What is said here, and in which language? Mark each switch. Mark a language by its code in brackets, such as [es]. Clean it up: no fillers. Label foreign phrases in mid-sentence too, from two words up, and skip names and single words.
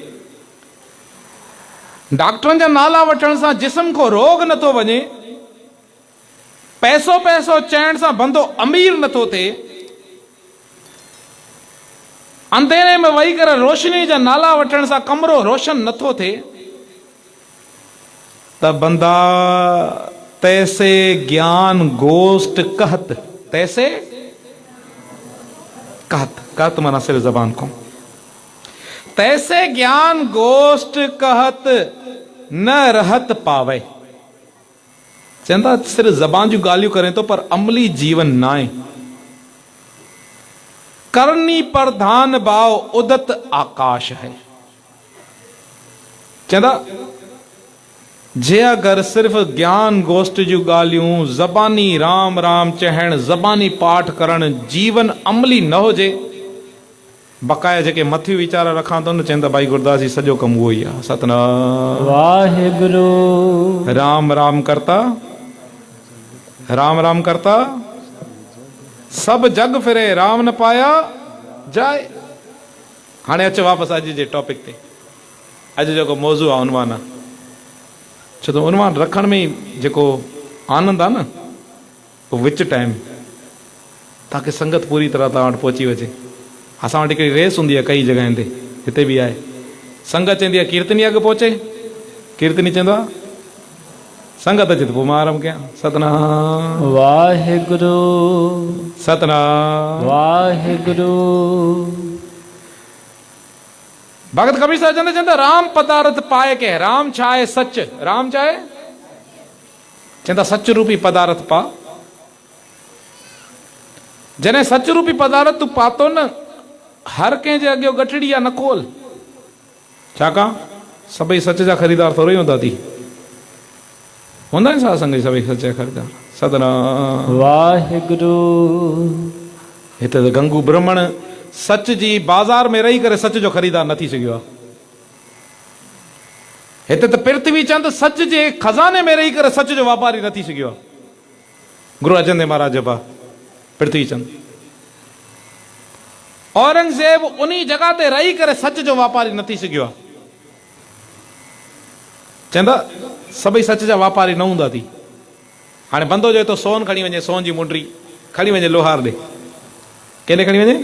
[sd] डॉक्टरनि जा नाला वठण सां जिस्म को रोग नथो वञे, पैसो पैसो चइण सां बंदो अमीर नथो थिए, अंधेरे में वही करे रोशनी जा नाला वठण सां कमरो रोशन नथो थिए, त बंदा [pa] ਤੈਸੇ ਗਿਆਨ ਗੋਸਟਿ ਕਹਤ, [sd] तैसे कहत, कहत माना सिर्फ जबान को, [pa] ਤੈਸੇ ਗਿਆਨ ਗੋਸਟਿ ਕਹਤ ਨ ਰਹਤ ਪਾਵੈ। [sd] चंदा सिर्फ जबान जूं ॻाल्हियूं करें तो पर अमली जीवन ना आहे। [pa] ਕਰਨੀ ਪ੍ਰਧਾਨ ਭਾਵ ਉਦਤ ਆਕਾਸ਼ ਹੈ। [sd] चंदा जे अगर सिर्फ ज्ञान गोष्ठ जूं ॻाल्हियूं, ज़बानी राम राम चहण, ज़बानी पाठ करण, जीवन अमली न हुजे, बकाया जेके मथियूं वीचार रखां थो न, चवंदा भाई गुरदास जी सॼो कमु उहो ई आहे। सतनाम वाहिगुरु। [pa] ਰਾਮ ਰਾਮ ਕਰਤਾ, ਰਾਮ ਰਾਮ ਕਰਤਾ ਸਭ ਜਗ ਫਿਰੈ, ਰਾਮ ਨ ਪਾਇਆ ਜਾਇ। [sd] हाणे अच वापसि अॼु जे टॉपिक ते। अॼु जेको मौज़ू आहे, उनवान आहे, छो त उनवान रखण में ई जेको आनंद आहे न, उहो विच टाइम ताकि संगत पूरी तरह तव्हां वटि पहुची वञे। असां वटि हिकिड़ी रेस हूंदी आहे कई जॻहियुनि ते, हिते बि आहे। संगत चवंदी आहे कीर्तनी अॻु पहुचे, कीर्तनी चवंदो आहे संगत अचे त पोइ मां आराम कयां। सतनाम वाहिगुरु। सतनाम वाहिगुरु। भगत कबीर साहिब चवंदा चवंदा राम पदार्थ पाए के, राम छा आहे? सच। राम छा आहे? चवंदा सच रूपी पदार्थ पा। जॾहिं सच रूपी पदार्थ तूं पातो न, हर कंहिंजे अॻियो गठड़ी आहे न खोल। छाकां सभई सच जा ख़रीदार थोरो ई हूंदा थी, हूंदा आहिनि छा संग सभई सच जा ख़रीदार। सतनाम वाहिगुरु। हिते त गंगू ब्राह्मण सच जी बाज़ार में रही करे सच जो ख़रीदार न थी सघियो आहे। हिते त पृथ्वी चंद सच जे खज़ाने में रही करे सच जो वापारी न थी सघियो आहे। गुरु अर्जन देव महाराज जो पृथ्वी चंद। औरंगज़ेब उन्ही जगह ते रही करे सच जो वापारी न थी सघियो आहे। चवंदा सभई सच जा वापारी न हूंदा थी। हाणे बंदो जो तो सोन खणी वञे, सोन जी मुंडरी खणी वञे लोहार ॾे, केॾे खणी वञे?